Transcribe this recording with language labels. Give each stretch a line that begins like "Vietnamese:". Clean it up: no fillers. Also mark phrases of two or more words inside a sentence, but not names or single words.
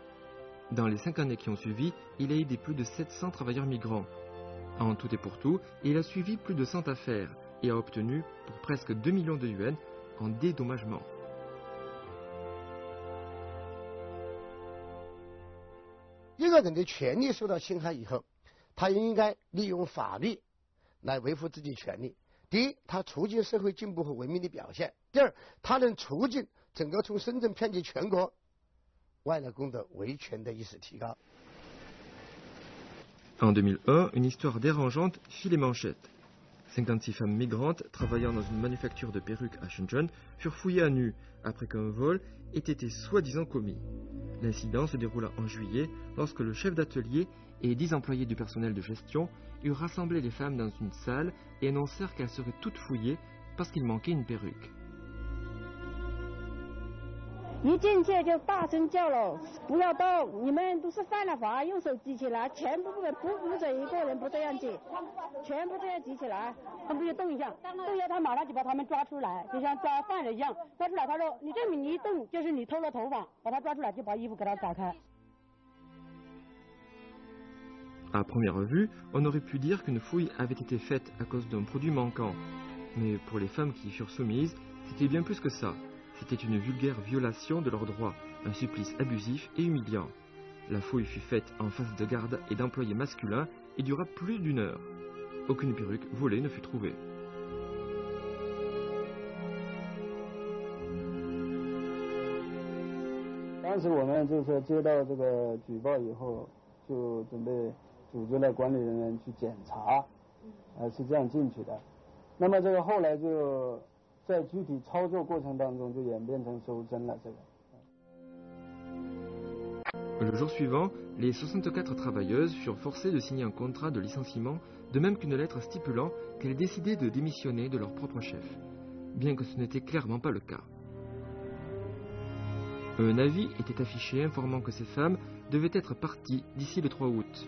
French: Dans les 5 années qui ont suivi, il a aidé plus de 700 travailleurs migrants. En tout et pour tout, il a suivi plus de 100 affaires et a obtenu pour presque 2 millions de yuans en dédommagement.
Chinese: Un 个人的权利受到侵害以后，他应该利用法律来维护自己权利。第一，它促进社会进步和文明的表现；第二，它能促进整个从深圳遍及全国外来工的维权的意识提高。
French: En 2001, une histoire dérangeante fit les manchettes. 56 femmes migrantes travaillant dans une manufacture de perruques à Shenzhen furent fouillées à nu après qu'un vol ait été soi-disant commis. L'incident se déroula en juillet lorsque le chef d'atelier et 10 employés du personnel de gestion eurent rassemblé les femmes dans une salle et annoncèrent qu'elles seraient toutes fouillées parce qu'il manquait une perruque.
Chinese: 一进去就大声叫了，不要动！你们都是犯了法，用手举起来，全部不准一个人不这样举，全部这样举起来，他们就动一下，动一下他马上就把他们抓出来，就像抓犯人一样，抓出来他说你这么你一动就是你偷了头发，把他抓出来就把衣服给他打开。
French: À première vue, on aurait pu dire qu'une fouille avait été faite à cause d'un produit manquant. Mais pour les femmes qui y furent soumises, c'était bien plus que ça. C'était une vulgaire violation de leurs droits, un supplice abusif et humiliant. La fouille fut faite en face de gardes et d'employés masculins et dura plus d'1 heure. Aucune perruque volée ne fut trouvée.
Chinese: 当时我们就是说接到这个举报以后，就准备组织了管理人员去检查，是这样进去的。那么这个后来就在具体操作过程当中就演变成搜身了这个。
French: Le jour suivant, les 64 travailleuses furent forcées de signer un contrat de licenciement, de même qu'une lettre stipulant qu'elles décidaient de démissionner de leur propre chef, bien que ce n'était clairement pas le cas. Un avis était affiché informant que ces femmes devaient être parties d'ici le 3 août.